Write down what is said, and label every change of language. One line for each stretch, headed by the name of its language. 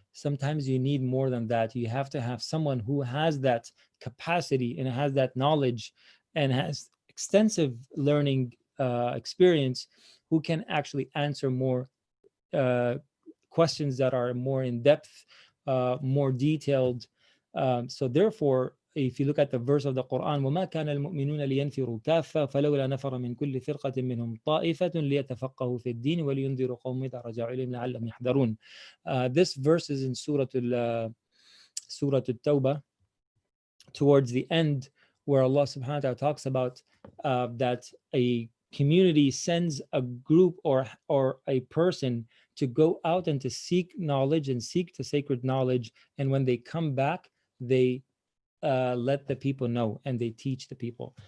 English: Sometimes you need more than that. You have to have someone who has that capacity and has that knowledge and has extensive learning experience, who can actually answer more uh, questions that are more in depth, more detailed. So therefore, if you look at the verse of the Quran,
Arabic: وَمَا كَانَ الْمُؤْمِنُونَ لِيَنْفِرُوا كَافَّةً فَلَوْلَا نَفَرَ مِنْ كُلِّ فِرْقَةٍ مِّنْهُمْ طَائِفَةٌ لِيَتَفَقَّهُوا فِي الدِّينِ وَلِيُنذِرُوا قَوْمًا إِذَا رَجَعُوا إِلَيْهِمْ لَعَلَّهُمْ يَحْذَرُونَ.
English: This verse is in Surah At-Tawbah, towards the end, where Allah subhanahu wa ta'ala talks about that a community sends a group or a person to go out and to seek knowledge and seek the sacred knowledge, and when they come back, they let the people know and they teach the people.